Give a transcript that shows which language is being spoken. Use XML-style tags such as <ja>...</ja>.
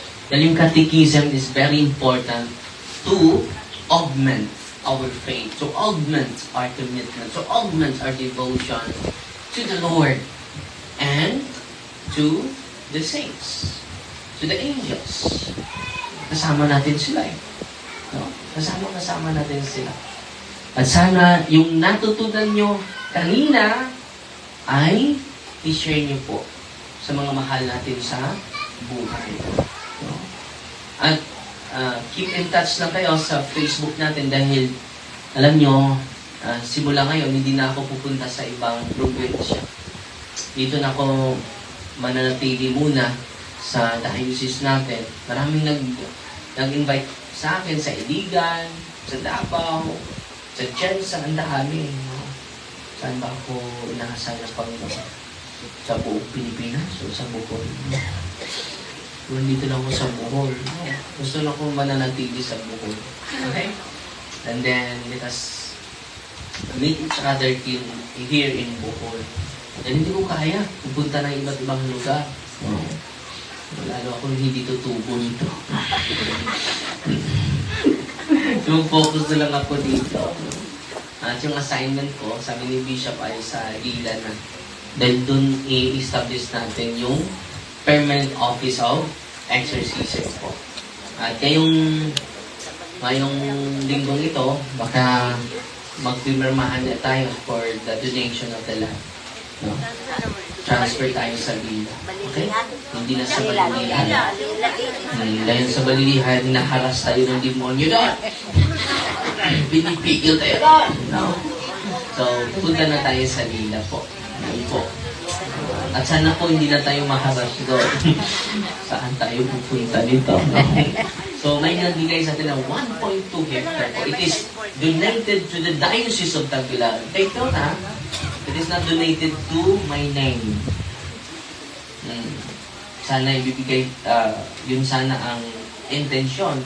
<tl>Dahil yung</tl> <en>catechism is very important to augment our faith, to augment our commitment, to augment our devotion to the Lord and to the saints, to the angels.</en> <tl>Kasama natin sila eh. No? Kasama natin sila. At sana yung natutunan nyo kanina ay i-share nyo po sa mga mahal natin sa buhay. No? At keep in touch lang kayo sa Facebook natin dahil alam nyo, simula ngayon hindi na ako pupunta sa ibang probinsya. Dito na ako mananatili muna sa diocese natin. Maraming nag-invite sa akin sa Iligan, sa Davao, sa Jensa, ang dami. No? Saan ba ako inasal na Panginoon? Sa buong Pilipinas o sa buong nandito lang ako sa Bohol. Gusto na akong mananatili sa Bohol. Okay?</tl> <en>And then, let us meet each other here in Bohol.</en> <tl>And hindi ko kaya pupunta ng iba't ibang lugar. Lalo akong hindi tutubo nito. Yung focus na lang ako dito. At yung assignment ko, sabi ni Bishop ay sa Ilan na. Then dun i-establish natin yung permanent office of exorcism po. At ngayong linggong ito, baka magpimirmahan na tayo for the donation of the land. No? Transfer tayo sa Lila. Okay? Hindi na sa Balilihan. Dahil sa Balilihan, naharas tayo ng demonyo doon. Pinipigil tayo doon. No? So, punta na tayo sa Lila po. Yun po. At sana po hindi na tayo maharas doon. Saan tayo pupunta dito? No? So, may nagbigay sa atin ng 1.2 hectare po.</tl> <en>It is donated to the Diocese of Tagbilaran. Take note, ha? It is not donated to my name.</en> <tl>Sana ibibigay, yun sana ang intensyon.</tl>